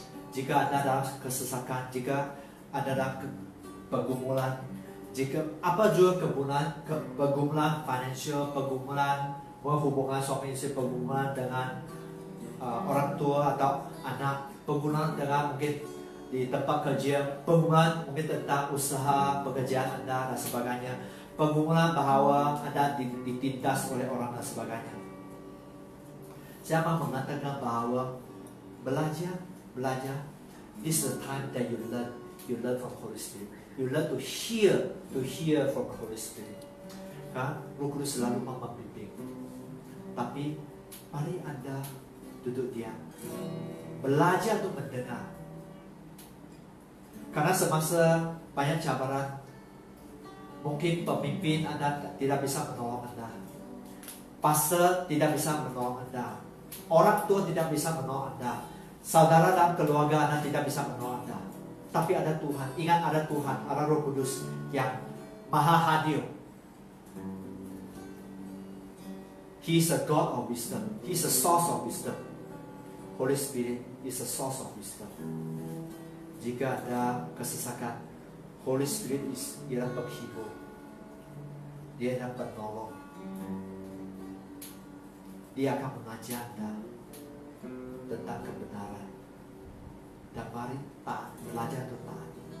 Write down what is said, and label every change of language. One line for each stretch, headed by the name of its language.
Indonesian: Jika Anda dalam kesesakan, jika Anda dalam pergumulan, jika apa juga pergumulan financial, pergumulan hubungan suami istri, pergumulan dengan orang tua atau anak, pergumulan dengan mungkin di tempat kerja, pergumulan mungkin tentang usaha pekerjaan Anda dan sebagainya, pergumulan bahwa Anda ditindas oleh orang dan sebagainya. Saya mau mengatakan bahwa belajar.
English: This is the time that you learn from Holy Spirit. You learn to hear from the Holy Spirit.
Indonesian: Kan, Roh Kudus selalu membimbing. Tapi mari Anda duduk diam, belajar untuk mendengar. Karena semasa banyak cabaran, mungkin pemimpin Anda tidak bisa menolong Anda, pastor tidak bisa menolong Anda, orang tua tidak bisa menolong Anda, saudara dalam keluarga Anda tidak bisa menolong Anda. Tapi ada Tuhan. Ingat, ada Tuhan, ada Roh Kudus yang maha hadir.
English: He is a God of wisdom. He is a source of wisdom. Holy Spirit is a source of wisdom.
Indonesian: Jika ada kesesakan, Holy Spirit ialah penghibur. Dia adalah penolong. Dia akan mengajar Anda tentang kebenaran. Dan mari belajar untuk taat.